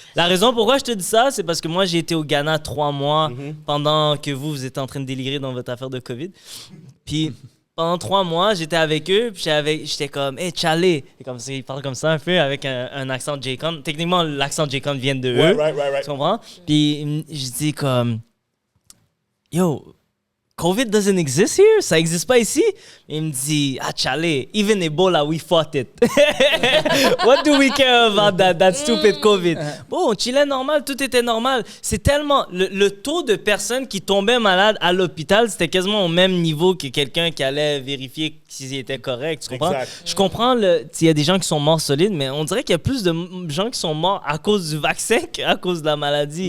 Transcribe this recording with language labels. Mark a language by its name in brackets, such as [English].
[French] La raison pourquoi je te dis ça, c'est parce que moi, j'ai été au Ghana 3 mois pendant que vous étiez en train de délirer dans votre affaire de COVID. Puis pendant 3 mois, j'étais avec eux, puis j'étais comme, hey, Charlie. Et comme ça, ils parlent comme ça un peu avec un accent J-Con. Techniquement, l'accent J-Con vient de eux. [English] Right. [French] Tu comprends? Puis je dis comme, [English] yo, COVID doesn't exist here? [French] Ça existe pas ici? Et il me dit, [English] ah, Charlie, even Ebola, we fought it. What do we care about that stupid COVID? [French] Bon, on chillait normal, tout était normal. C'est tellement... Le taux de personnes qui tombaient malades à l'hôpital, c'était quasiment au même niveau que quelqu'un qui allait vérifier s'ils étaient corrects. Tu comprends? Exact. Je comprends, il y a des gens qui sont morts solides, mais on dirait qu'il y a plus de gens qui sont morts à cause du vaccin qu'à cause de la maladie.